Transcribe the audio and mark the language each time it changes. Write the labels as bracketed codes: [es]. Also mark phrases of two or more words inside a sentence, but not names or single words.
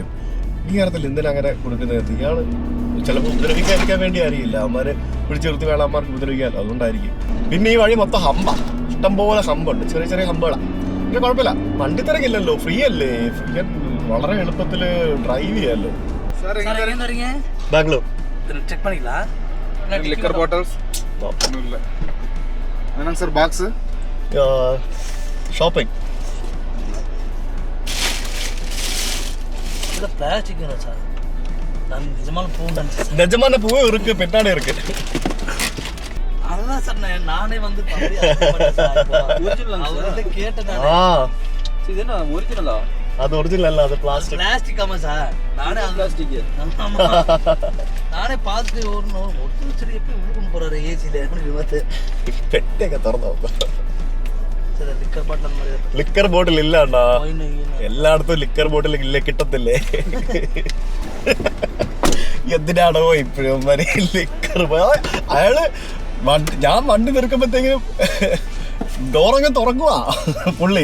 [ml] ഈ കാര്യത്തിൽ എന്തിനാ അങ്ങനെ കൊടുക്കുന്നത്? ഇയാൾ ചിലപ്പോൾ ഉപദ്രവിക്കാതിരിക്കാൻ വേണ്ടി അറിയില്ല, അവന്മാർ പിടിച്ചു നിർത്തി വേണം അമ്മമാർക്ക് ഉപദ്രവിക്കാമല്ലോ, അതുകൊണ്ടായിരിക്കും. പിന്നെ ഈ വഴി മൊത്തം ഹമ്പാ, ഇഷ്ടംപോലെ ഹമ്പുണ്ട്, ചെറിയ ചെറിയ ഹമ്പുകളാണ്. പിന്നെ കുഴപ്പമില്ല, വണ്ടി തിരക്കില്ലല്ലോ, ഫ്രീ അല്ലേ, വളരെ എളുപ്പത്തിൽ ഡ്രൈവ് ചെയ്യാമല്ലോ. ബാംഗ്ലൂർ [en] liquor bottles [ta] ஒன்றும் இல்லை. என்னங்க சார் பாக்ஸு? ஷாப்பிங். இது பிளாஸ்டிக் தான சார்? நான் நிஜமான பூவே இருக்கு, பின்னாடி இருக்கு. அதான் சார் நானே வந்து ஒரிஜினல் கேட்டேன். இது என்ன ஒரிஜினலா? அது ஒரிஜினல் அல்ல, அது பிளாஸ்டிக். பிளாஸ்டிக் ஆமா சார், நானே பிளாஸ்டிக் நானே பார்த்து ஓடணும். ஒருத்தர் சரி எப்படி உள்ள கொண்டு போறாரு ஏசியில விபத்து. [ml] പെട്ടൊക്കെ തുറന്നു [ta] சார் [en] liquor bottle [ta] மாதிரி [en] liquor bottle [ml] ഇല്ല അണ്ണാ, എല്ലായിടത്തും [en] liquor bottle [ml] ഇല്ല, കിട്ടത്തില്ലേ. എന്തിനാണോ ഇപ്പോഴും ലിക്കർ? അയാള് ഞാൻ വണ്ടി നിൽക്കുമ്പോഴത്തേക്കും ഡോറങ്ങ് തുറക്കുവാ പുള്ളി.